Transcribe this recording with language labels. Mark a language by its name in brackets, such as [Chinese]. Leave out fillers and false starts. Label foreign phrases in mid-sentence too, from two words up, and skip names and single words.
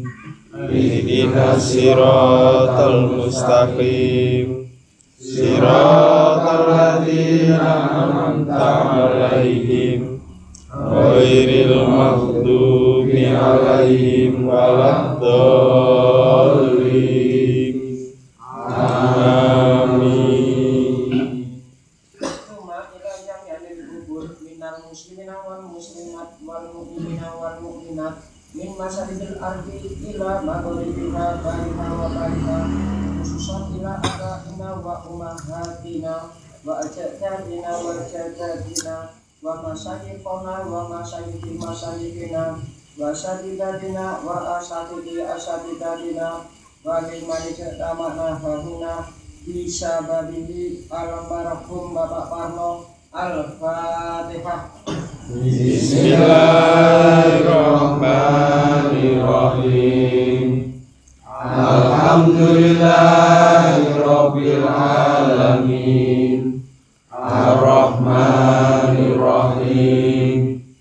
[Arabic] اهدنا الصراط المستقيم. صراط الذين أنعمت عليهم غير المغضوب عليهم ولا الضالين. Amin. ثم إلى جميع القبور من المسلمين والمسلمات والمؤمنين و المؤمنات من مشارق الأرض إلى مغاربها برها وبرها خصوصا إلى آبائنا وأمهاتنا وأجدادنا وجداتنا ومشايخنا ومشايخ مشايخنا وأساتذتنا وأساتذتنا ولمن اجتمعنا ههنا بسببه المرحوم Bapak Parno. الفاتحة. بسم الله الرحمن الرحيم. الحمد لله رب العالمين. الرحمن الرحيم.